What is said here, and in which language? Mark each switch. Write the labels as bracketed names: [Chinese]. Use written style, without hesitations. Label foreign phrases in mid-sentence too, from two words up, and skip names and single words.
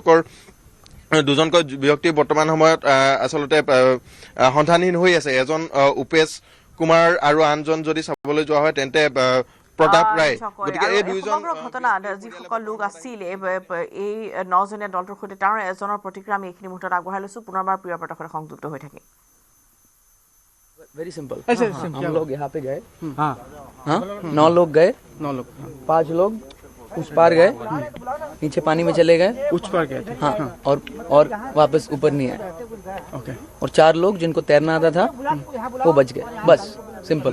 [Assamese] ব্যক্তি বৰ্তমান সময়ত আচলতে সন্ধানহীন হৈ আছে এজন উপেশ কুমাৰ আৰু আনজন যদি চাবলৈ যোৱা হয় তেন্তে প্ৰতাপ ৰায় গতিকে এই দুইজন ঘটনা যিসকল লোক আছিল এই 9জনীয়া দলটোৰ সৈতে তাৰ এজনৰ প্ৰতিক্ৰিয়া আমি এইখিনি মুহূৰ্তত আগবঢ়াই লৈছোঁ পুনৰবাৰ প্ৰিয় প্ৰদৰ্শনে সংযুক্ত হৈ থাকে [English] very simple [Hindi] हम लोग यहाँ पे गए 9 लोग गए 5 लोग उस पार गए नीचे पानी में चले गए उस पार गए थे हाँ और वापस ऊपर नहीं आए ओके और 4 लोग जिनको तैरना आता था वो बच गए बस सिंपल